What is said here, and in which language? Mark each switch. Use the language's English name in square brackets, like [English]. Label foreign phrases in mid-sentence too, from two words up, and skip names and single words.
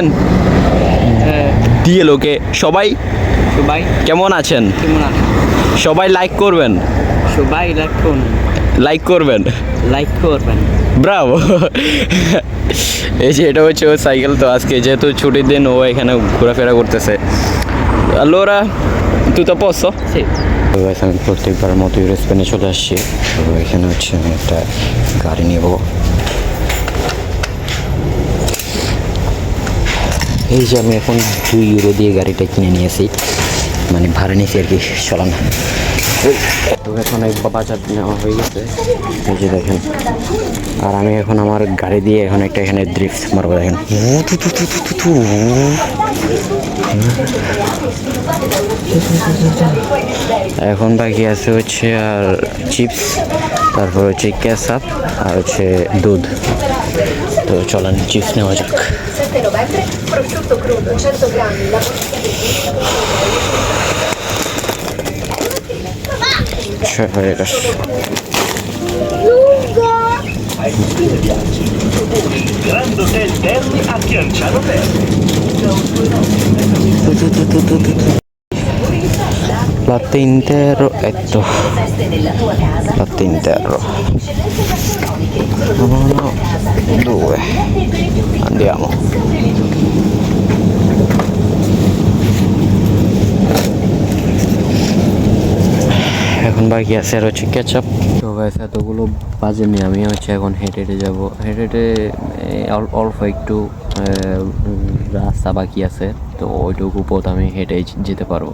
[Bangla] দিয়ে লোকে সবাই সবাই কেমন আছেন? কেমন আছেন? সবাই লাইক করবেন, সবাই লাইক করবেন, লাইক করবেন। ব্রাভো। এই যে এটা হচ্ছে ওর সাইকেল। তো আজকে যেহেতু ছুটির দিন, ও এখানে ঘোরাফেরা করতেছে। [Italian] allora tutto a posto? Sì. [Bangla] তো আমি প্রত্যেকবার মতো স্পেনে চলে আসছি। তো এখানে হচ্ছে আমি একটা গাড়ি নেব। এই যে আমি এখন 2 ইউরো দিয়ে গাড়িটা কিনে নিয়েছি, মানে ভাড়া নিয়েছি আর কি, চলান। তো এখন এক বাজার নেওয়া হয়ে গেছে, এই যে দেখেন। আর আমি এখন আমার গাড়ি দিয়ে এখন একটা এখানে ড্রিফট মারবো, দেখেন। এখন বাকি আছে হচ্ছে আর চিপস, তারপর হচ্ছে কেচাপ, আর হচ্ছে দুধ। তো চলেন চিপস নেওয়া যাক। [Italian] 7 novembre, prosciutto crudo 100 grammi, la Grand Hotel Termi a Chianciano Termi. Latte intero e latte intero. 1, 2, andiamo. [Bangla] এখন বাকি আছে আর হচ্ছে কেচাপ। তো গাইস এতগুলো বাজে নিয়ে আমি হচ্ছে এখন হেঁটে হেঁটে যাবো। হেঁটে হেঁটে অল্প একটু রাস্তা বাকি আছে, তো ওইটুকু পথ আমি হেঁটে যেতে পারবো।